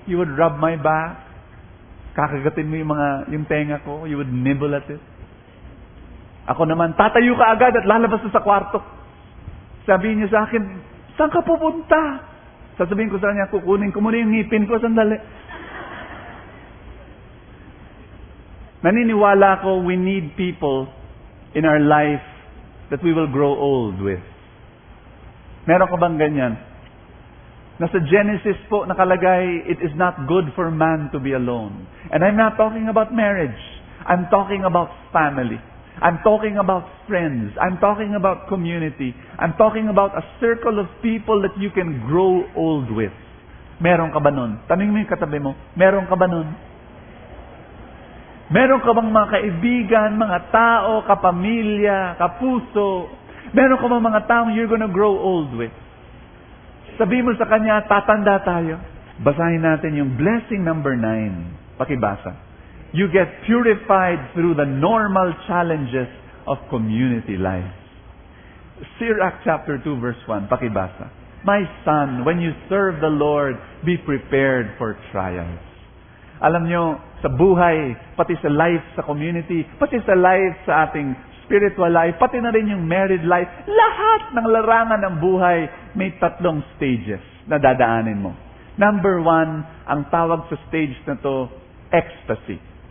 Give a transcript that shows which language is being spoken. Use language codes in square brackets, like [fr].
[en] You would rub my back, [tl] kakagatin mo yung tenga ko, [en] you would nibble at it. [tl] Ako naman, tatayo ka agad at lalabas sa kwarto. Sabihin niya sa akin, saan ka pupunta? Sasabihin ko sa kanya, kukunin ko muna yung ngipin ko, sandali. Naniniwala ko, [en] we need people in our life that we will grow old with. [tl] Meron ka bang ganyan? Nasa Genesis po nakalagay, [en] it is not good for man to be alone. And I'm not talking about marriage. I'm talking about family. I'm talking about friends. I'm talking about community. I'm talking about a circle of people that you can grow old with. [tl] Meron ka ba nun? Tanungin mo yung katabi mo, meron ka ba nun? Meron ka bang mga kaibigan, mga tao, kapamilya, kapuso? Meron ka bang mga taong [en] you're gonna grow old with? [tl] Sabi mo sa kanya, tatanda tayo. Basahin natin yung blessing number 9. Pakibasa. [en] You get purified through the normal challenges of community life. Sirach chapter 2 verse 1. [tl] Pakibasa. [en] My son, when you serve the Lord, be prepared for trials. [tl] Alam nyo, sa buhay, pati sa life, sa community, pati sa life, sa ating spiritual life, pati na rin yung married life, lahat ng larangan ng buhay, may 3 stages na dadaanin mo. Number 1, ang tawag sa stage na to, ecstasy.